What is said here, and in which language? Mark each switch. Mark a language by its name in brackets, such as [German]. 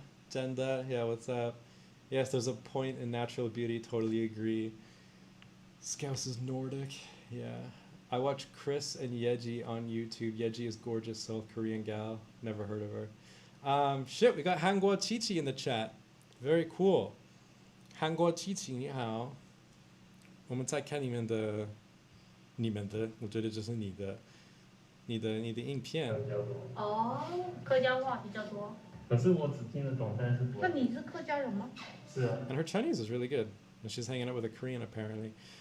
[English] Jenda, yeah, what's up? Yes, there's a point in natural beauty, totally agree. Scouse is Nordic, yeah. I watch Chris and Yeji on YouTube. Yeji is gorgeous South Korean gal, never heard of her. Shit, we got Hanguo Chi Chi in the chat. Very cool. [Chinese] Hanguo Chi Chi, 你好。我们在看你们的，我觉得就是你的影片。哦，客家话比较多。可是我只听得懂，但是不会。那你是客家人吗？是啊。 [English] And her Chinese is really good. And she's hanging out with a Korean apparently.